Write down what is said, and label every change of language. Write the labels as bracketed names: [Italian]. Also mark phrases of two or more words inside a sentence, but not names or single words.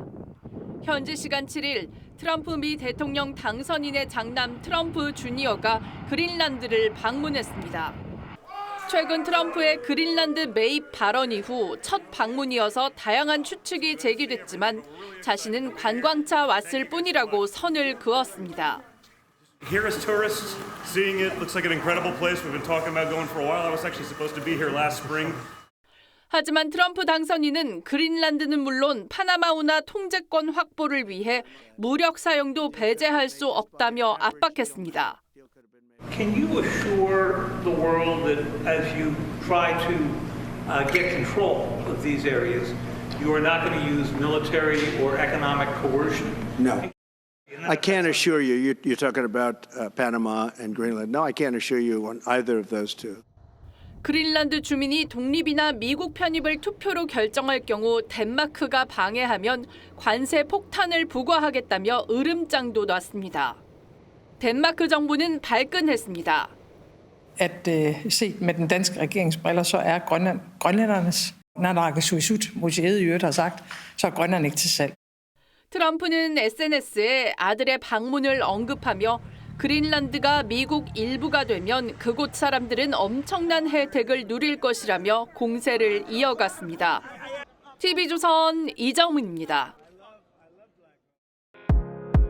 [Korean] 현지 시간 7일 트럼프 미 대통령 당선인의 장남 트럼프 주니어가 그린란드를 방문했습니다. 최근 트럼프의 그린란드 매입 발언 이후 첫 방문이어서 다양한 추측이 제기됐지만 자신은 관광차 왔을 뿐이라고 선을 그었습니다. [English] Here as tourists, seeing it looks like an incredible place. We've been talking about going for a while. I was actually supposed to be here last spring. [Korean] 하지만 트럼프 당선인은 그린란드는 물론 파나마 운하 통제권 확보를 위해 무력 사용도 배제할 수 없다며 압박했습니다. [English] Can you assure the world that as you try to get control of these areas, you are not going to use military or economic coercion? No. I can't assure you. You're talking about Panama and Greenland. No, I can't assure you on either of those two. [Korean] 그린란드 주민이 독립이나 미국 편입을 투표로 결정할 경우 덴마크가 방해하면 관세 폭탄을 부과하겠다며 으름장도 놨습니다. 덴마크 정부는 발끈했습니다. [Danish] At set med den danske regerings briller, så er grønlændernes naalakkersuisut, museet i øvrigt har sagt, så er Grønland ikke til salg. [Korean] 트럼프는 SNS에 아들의 방문을 언급하며 그린란드가 미국 일부가 되면 그곳 사람들은 엄청난 혜택을 누릴 것이라며 공세를 이어갔습니다. TV조선 이정민입니다.